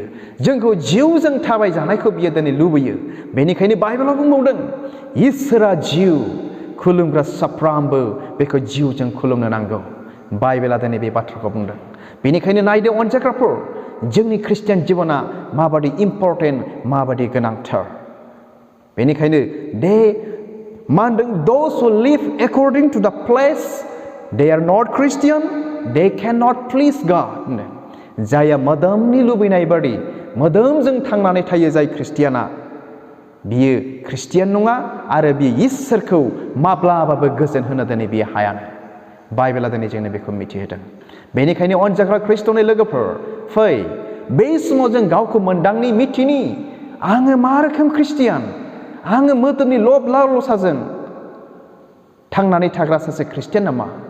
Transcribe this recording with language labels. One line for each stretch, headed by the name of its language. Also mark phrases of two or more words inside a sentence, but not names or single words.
Bodo: जोंखौ जिउजों थाबाय जानायखौ बियो दिनै लुबैयो। बेनिखायनो बाइबेलाव बुंबावदों, इसोरा जिउ, खुलुमग्रा साफ्रोमबो बेखौ जिउजों खुलुमनो नांगौ। बाइबेला दिनै बे बाथ्राखौ बुंदों। बेनिखायनो नायदो अनजाग्राफोर, जोंनि ख्रिस्टियान जिबना माबादि इम्परटेन्ट, माबादि गोनांथार। बेनिखायनो मा होनदों,
English: those who live according to the flesh they are not Christian, they cannot please God होनदों।
Bodo: जाया मोदोमनि लुबैनाय बादि मोदोमजों थांनानै थायो जाय ख्रिस्टियाना, बियो ख्रिस्टियान नङा आरो बियो इसोरखौ माब्लाबाबो गोजोन होनो दिनै बियो हायानो। बाइबेला दिनै जोंनो बेखौ मिथिहोदों। बेनिखायनो अनजाग्रा ख्रिस्ट'नि लोगोफोर, फै बे समाव जों गावखौ मोनदांनि मिथिनि, आङो मा रोखोम ख्रिस्टियान, आङो मोदोमनि लब लालसाजों थांनानै थाग्रा सासे ख्रिस्टियान नामा?